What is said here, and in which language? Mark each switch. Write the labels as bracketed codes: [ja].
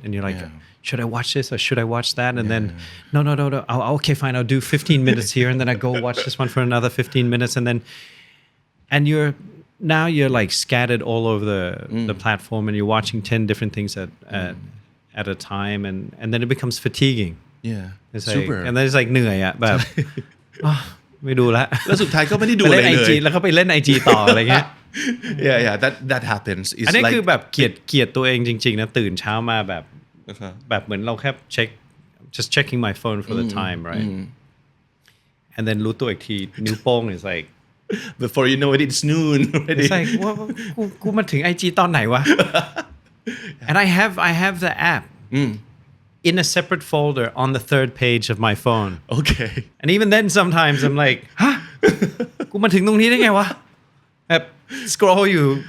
[en] And you're like, should I watch this or should I watch that? And then no. Okay, fine. I'll do 15 minutes here, and then I go watch this one for another 15 minutes, and you're like scattered all over the platform, and you're watching 10 different things at a time, and then it becomes fatiguing. yeah It's super like, and then it's like [th] เหนื่อยอะแบบ ไม่ดูละ แล้วสุดท้ายก็ไม่ได้ดู ไป อะไร เล่นไอ เล จี ย แล้วก็ไปเล่นไอจีต่ออะไรเงี้ย [en] yeah that happens it's [th] อันนี้ [en] like [th] คือแบบเกลียดตัวเองจริงๆนะตื่นเช้ามาแบบเหมือนเราแค่เช็ค [en] just checking my phone for the time right and then [th] รู้ตัวอีกทีนิ้วโป้ง [en] is like before you know it it's noon already it's like [th] ว่ากูมาถึงไอจีตอนไหนวะ [en] and I have the app in a separate folder on the third page of my phone okay and even then sometimes I'm like [th] ฮะ กูมาถึงตรงนี้ได้ไงวะแบบ scroll อยู่